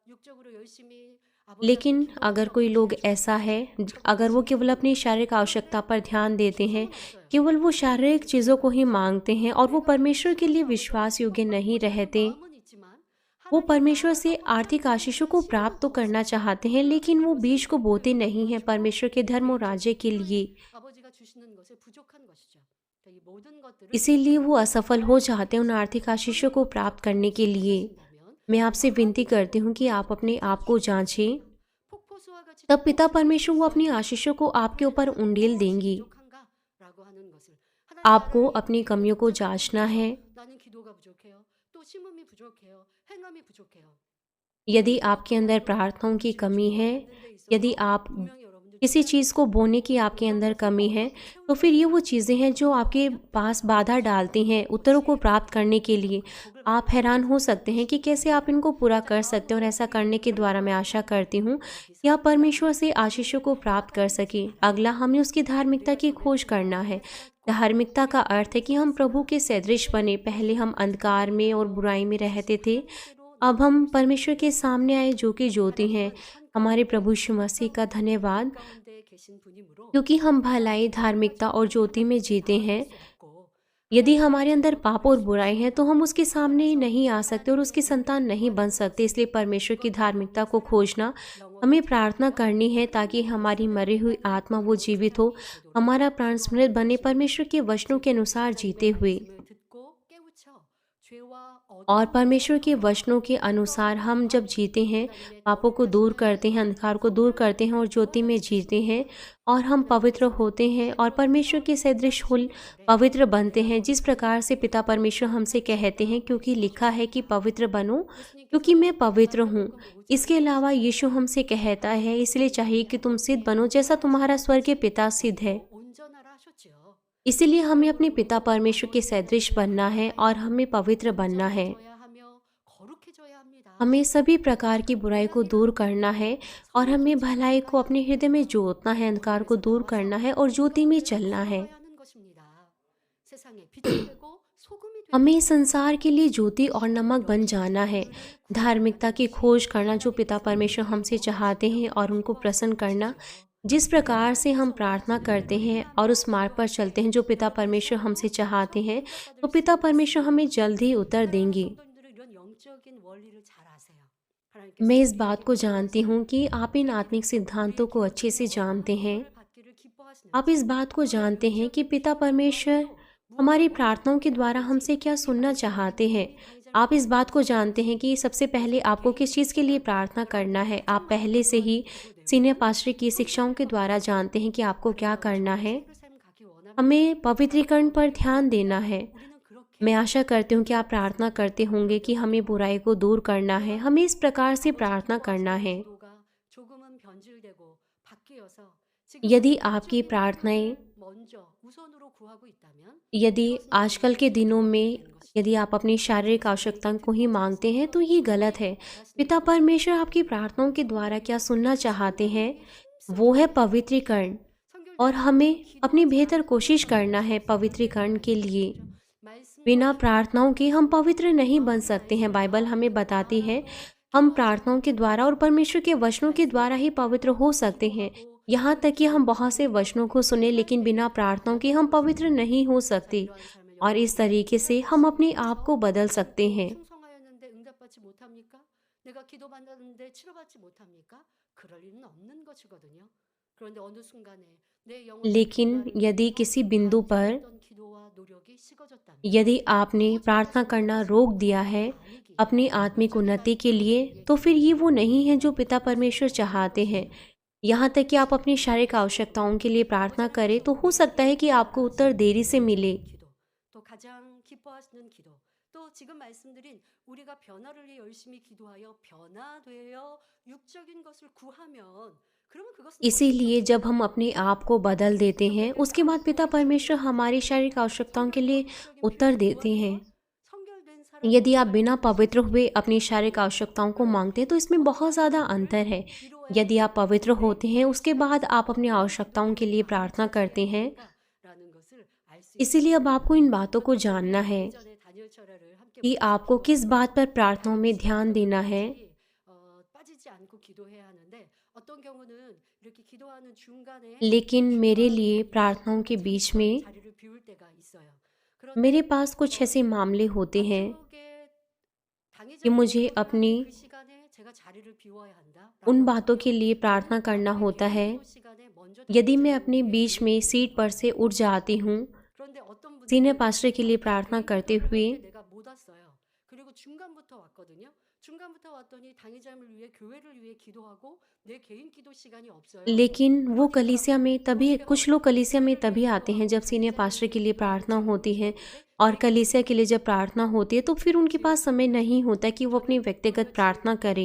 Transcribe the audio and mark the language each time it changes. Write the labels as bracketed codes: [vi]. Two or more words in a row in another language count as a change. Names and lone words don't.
[hi] लेकिन अगर कोई लोग ऐसा है, अगर वो केवल अपनी शारीरिक आवश्यकता पर ध्यान देते हैं, केवल वो शारीरिक चीज़ों को ही मांगते हैं और वो परमेश्वर के लिए विश्वास योग्य नहीं रहते, वो परमेश्वर से आर्थिक आशीषों को प्राप्त तो करना चाहते हैं, लेकिन वो बीज को बोते नहीं हैं परमेश्वर के धर्म और राज्य के लिए। [ko] 아버지가 주시는 것에 부족한 것이죠. 그러니까 이 모든 것들을 [hi] इसीलिए वो असफल हो जाते हैं उन आर्थिक आशीषों को प्राप्त करने के लिए। मैं आपसे विनती करती हूँ कि आप अपने आप को जांचें, [ko] 폭포수와 같이 [hi] तब पिता परमेश्वर वो अपनी आशीषों को आपके ऊपर उंडेल देंगी। [ko] 부족한가라고 하는 것을 하나님 [hi] आपको [ko] 나라의 [hi] अपनी कमियों को जांचना है। [ko] 나는 기도가 부족해요. 또 심음이 부족해요. 행함이 부족해요. [hi] यदि आपके अंदर प्रार्थनाओं की कमी है, यदि आप [ko] 분명히 여러분들 [hi] किसी चीज़ को बोने की आपके अंदर कमी है, तो फिर ये वो चीज़ें हैं जो आपके पास बाधा डालती हैं उत्तरों को प्राप्त करने के लिए। आप हैरान हो सकते हैं कि कैसे आप इनको पूरा कर सकते हैं, और ऐसा करने के द्वारा मैं आशा करती हूँ कि आप परमेश्वर से आशीषों को प्राप्त कर सकें। अगला, हमें उसकी धार्मिकता की खोज करना है। धार्मिकता का अर्थ है कि हम प्रभु के सदृश बने। पहले हम अंधकार में और बुराई में रहते थे, अब हम परमेश्वर के सामने आए जो कि ज्योति हैं। हमारे प्रभु यीशु मसीह का धन्यवाद, [ko] 가운데 계신 분이므로 [hi] क्योंकि हम भलाई, धार्मिकता और ज्योति में जीते हैं। [ko] 없고 [hi] यदि हमारे अंदर पाप और बुराई है तो हम उसके सामने नहीं आ सकते और उसकी संतान नहीं बन सकते। इसलिए परमेश्वर की धार्मिकता को खोजना, हमें प्रार्थना करनी है ताकि हमारी मरी हुई आत्मा वो जीवित हो, हमारा प्राण स्मृत बने परमेश्वर के वचनों के अनुसार जीते हुए। [ko] 말씀을 듣고 깨우쳐 죄와 [hi] और [ko] 어둠 [hi] परमेश्वर के वचनों के अनुसार हम जब जीते हैं, पापों को दूर करते हैं, अंधकार को दूर करते हैं और ज्योति में जीते हैं, और हम पवित्र होते हैं और परमेश्वर के सदृश पवित्र बनते हैं, जिस प्रकार से पिता परमेश्वर हमसे कहते हैं, क्योंकि लिखा है कि पवित्र बनो क्योंकि मैं पवित्र हूँ। इसके अलावा यीशु हमसे कहता है, इसलिए चाहिए कि तुम सिद्ध बनो जैसा तुम्हारा स्वर्गीय पिता सिद्ध है। [ko] 온전하라 하셨죠. [hi] इसीलिए हमें अपने पिता परमेश्वर के सदृश बनना है और हमें पवित्र बनना है। [ko] 온전해져야 하며 거룩해져야 합니다. [hi] हमें सभी प्रकार की बुराई को दूर करना है और हमें भलाई को अपने हृदय में जोतना है, अंधकार को दूर करना है और ज्योति में चलना है। [ko] 하는 것입니다. 세상에 빛이 되고 소금이 되고 [hi] हमें संसार के लिए ज्योति और नमक बन जाना है। धार्मिकता की खोज करना जो पिता परमेश्वर हमसे चाहते हैं और उनको प्रसन्न करना। जिस प्रकार से हम प्रार्थना करते हैं और उस मार्ग पर चलते हैं जो पिता परमेश्वर हमसे चाहते हैं, तो पिता परमेश्वर हमें जल्द ही उत्तर देंगे। [ko] 성도님들은 이런 영적인 원리를 잘 아세요. 하나님께서 [hi] मैं इस बात को जानती हूँ कि आप इन आत्मिक सिद्धांतों को अच्छे से जानते हैं। [ko] 받기를 기뻐하시는 [hi] आप इस बात को जानते हैं कि पिता परमेश्वर हमारी प्रार्थनाओं के द्वारा हमसे क्या सुनना चाहते हैं। आप इस बात को जानते हैं कि सबसे पहले आपको किस चीज़ के लिए प्रार्थना करना है। आप पहले से ही [en] senior pastor [hi] की शिक्षाओं के द्वारा जानते हैं कि आपको क्या करना है। [ko] 삶 가기 원하는 [hi] हमें पवित्रीकरण पर ध्यान देना है। [ko] 우리는 그렇게 [hi] मैं आशा करती हूँ कि आप प्रार्थना करते होंगे कि हमें बुराई को दूर करना है। हमें इस प्रकार से प्रार्थना करना है। [ko] 기도가 조금은 변질되고 바뀌어서 지금 [hi] यदि आपकी प्रार्थनाएं [ko] 먼저 우선으로 구하고 있다면 [hi] यदि आजकल के दिनों में यदि आप अपनी शारीरिक आवश्यकताओं को ही मांगते हैं तो ये गलत है। पिता परमेश्वर आपकी प्रार्थनाओं के द्वारा क्या सुनना चाहते हैं, वो है पवित्रीकरण, और हमें अपनी बेहतर कोशिश करना है पवित्रीकरण के लिए। बिना प्रार्थनाओं के हम पवित्र नहीं बन सकते हैं। बाइबल हमें बताती है हम प्रार्थनाओं के द्वारा और परमेश्वर के वचनों के द्वारा ही पवित्र हो सकते हैं। यहाँ तक कि हम बहुत से वचनों को सुने, लेकिन बिना प्रार्थनाओं के हम पवित्र नहीं हो सकते, और इस तरीके से हम अपने आप को बदल सकते हैं। [ko] 충성하였는데 응답받지 못합니까? 내가 기도받았는데 치료받지 못합니까? 그럴 리는 없는 것이거든요. 그런데 어느 순간에 내 영혼이 [hi] लेकिन यदि किसी बिंदु पर [ko] 했던 기도와 노력이 식어졌다면 [hi] यदि आपने प्रार्थना करना रोक दिया है अपनी आत्मिक उन्नति के लिए, तो फिर ये वो नहीं है जो पिता परमेश्वर चाहते हैं। यहाँ तक कि आप अपनी शारीरिक आवश्यकताओं के लिए प्रार्थना करें तो हो सकता है कि आपको उत्तर देरी से मिले। [ko] 기도, 또 가장 기뻐하시는 기도, 또 지금 말씀드린 우리가 변화를 위해 열심히 기도하여 변화되어 육적인 것을 구하면 그러면 그것은 [hi] इसीलिए जब हम अपने आप को बदल देते हैं, उसके बाद पिता परमेश्वर हमारी शारीरिक आवश्यकताओं के लिए उत्तर देते हैं। [ko] 성결된 사람 [hi] यदि आप बिना पवित्र हुए अपनी शारीरिक आवश्यकताओं को मांगते हैं तो इसमें बहुत ज़्यादा अंतर है। यदि आप पवित्र होते हैं, उसके बाद आप अपनी आवश्यकताओं के लिए प्रार्थना करते हैं। [ko] 라는 것을 알 수 [hi] इसीलिए अब आपको इन बातों को जानना है [ko] 전에 다니엘 철학을 함께 [hi] कि आपको किस बात पर प्रार्थनाओं में ध्यान देना है। [ko] 빠지지 않고 기도해야 하는데 어떤 경우는 이렇게 기도하는 중간에 [hi] लेकिन मेरे लिए प्रार्थनाओं के बीच में [ko] 자리를 비울 때가 있어요. [hi] मेरे पास कुछ ऐसे मामले होते हैं [ko] 마지막에 [hi] कि मुझे अपनी उन बातों के लिए प्रार्थना करना होता है। यदि मैं अपने बीच में सीट पर से उठ जाती हूँ [en] senior pastor [hi] के लिए प्रार्थना करते हुए, लेकिन वो कलीसिया में तभी कुछ लोग कलीसिया में तभी आते हैं जब [en] senior pastor [hi] के लिए प्रार्थना होती है, और कलीसिया के लिए जब प्रार्थना होती है तो फिर उनके पास समय नहीं होता कि वो अपनी व्यक्तिगत प्रार्थना करें।